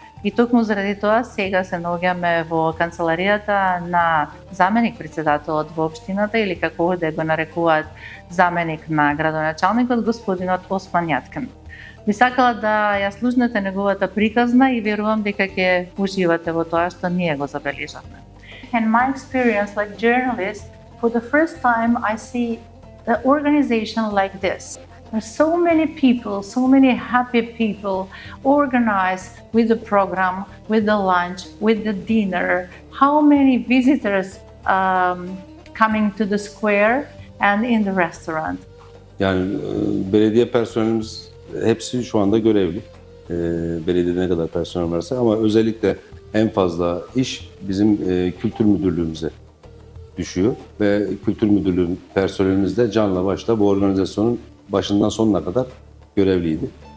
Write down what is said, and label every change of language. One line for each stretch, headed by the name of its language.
Macedonian: И токму заради тоа сега се наоѓаме во канцеларијата на заменик-председателот во општината или како овде го нарекуваат заменик на градоначалникот господинот Осман Јаткен. Би сакала да ја слушнете неговата приказна и верувам дека ќе уживате во тоа што ние го забележавме.
English: In my experience like journalist, for the first time I see an organization like this. There's so many people, so many happy people organized with the program, with the lunch, with the dinner. How many visitors coming to the square and in the restaurant.
Turkish: Yani belediye personelimiz hepsi şu anda görevli. Belediyede ne kadar personel varsa ama özellikle en fazla iş bizim kültür müdürlüğümüze düşüyor ve kültür müdürlüğü personelimiz de canla başla bu organizasyonun başından sonuna kadar görevliydi.